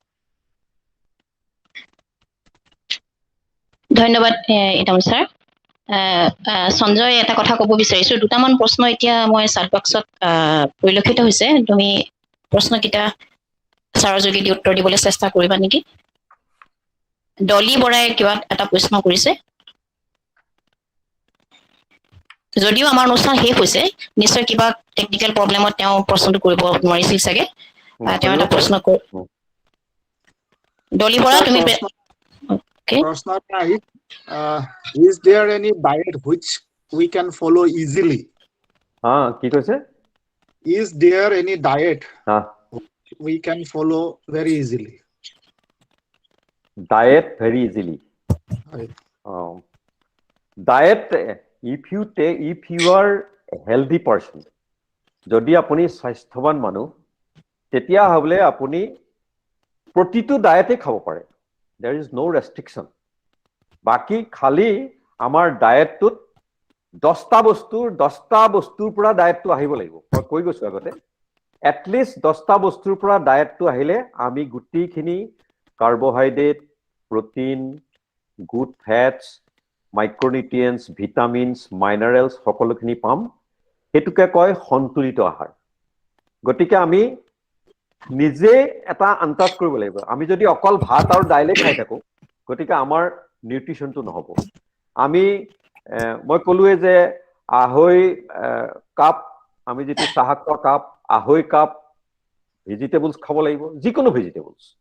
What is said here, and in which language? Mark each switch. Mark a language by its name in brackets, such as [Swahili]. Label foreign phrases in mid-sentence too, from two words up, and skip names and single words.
[Assamese] ধন্যবাদ ইনামুল ছাৰ সঞ্জয় এটা কথা ক'ব বিচাৰিছো দুটামান প্ৰশ্ন এতিয়া মই [English] chat boxত [Assamese] পৰিলক্ষিত হৈছে তুমি প্ৰশ্নকেইটা ছাৰৰ যোগেদি উত্তৰ দিবলৈ চেষ্টা কৰিবা নেকি ডলি বৰাই কিবা এটা প্ৰশ্ন কৰিছে যদিও আমাৰ অনুষ্ঠান শেষ হৈছে নিশ্চয় কিবা [English] technical problemত [Assamese] তেওঁ প্ৰশ্নটো কৰিব নোৱাৰিছিল চাগে তেওঁ এটা প্ৰশ্ন ডলি বৰা তুমি [English] প্ৰশ্ন is there any diet which we can follow easily [Assamese] কি কৈছে [English] is there any diet we can follow very easily diet very easily diet if you are a healthy person [Assamese] যদি আপুনি স্বাস্থ্যৱান মানুহ তেতিয়া হ'লে আপুনি প্ৰতিটো ডায়েটে খাব পাৰে [English] there is no [Assamese] restriction বাকি খালি আমাৰ ডায়েটটোত 10টা বস্তুৰ পৰা ডায়েটটো আহিব লাগিব মই কৈ গৈছো আগতে [English] at least [Assamese] 10টা বস্তুৰ পৰা ডায়েটটো আহিলে আমি গুটিখিনি [English] carbohydrate protein good fats micronutrients vitamins minerals [Assamese] সকলোখিনি পাম হেতুকে কয় সন্তুলিত আহাৰ গতিকে আমি নিজে এটা আন্দাজ কৰিব লাগিব আমি যদি অকল ভাত আৰু দাইলে খাই থাকো গতিকে আমাৰ নিউট্ৰিশনটো নহব আমি মই কলোৱে যে আঢ়ৈ কাপ আমি যেটো চাহ খোৱা কাপ আঢ়ৈ কাপ ভেজিটেবলস খাব লাগিব যিকোনো ভেজিটেবলস